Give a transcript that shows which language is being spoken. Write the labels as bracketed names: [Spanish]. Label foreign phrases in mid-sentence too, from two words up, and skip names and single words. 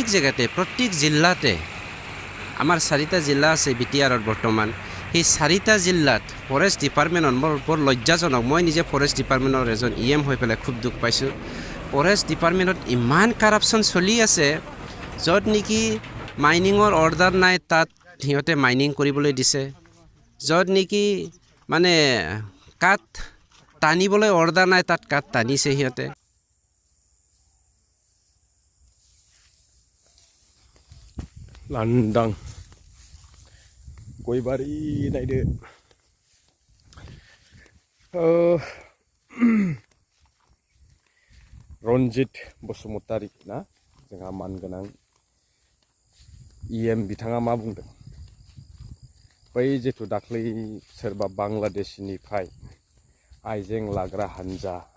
[Assamese] জেগাতে প্ৰত্যেক জিলাতে আমাৰ 4টা জিলা আছে বিটিআৰত বৰ্তমান সেই 4টা জিলাত [English] forest department [Assamese] বৰ লজ্জাজনক মই নিজে [English] forest department [Assamese] এজন EM হৈ পেলাই খুব দুখ পাইছোঁ [English] forest department [Assamese] ইমান কাৰাপশ্যন চলি আছে য'ত নেকি [English] mining order [Assamese] নাই তাত সিহঁতে মাইনিং কৰিবলৈ দিছে য'ত নেকি মানে কাঠ টানিবলৈ অৰ্ডাৰ নাই তাত কাঠ টানিছে সিহঁতে [Bodo] লান্দাং गयबारि नायदो रन्जित बसुमतारी ना जोंहा मानगोनां EM बिथाङा मा बुंदों बै जिथु दाख्लै सोरबा बांलादेशनिफ्राय आइजें लाग्रा हानजा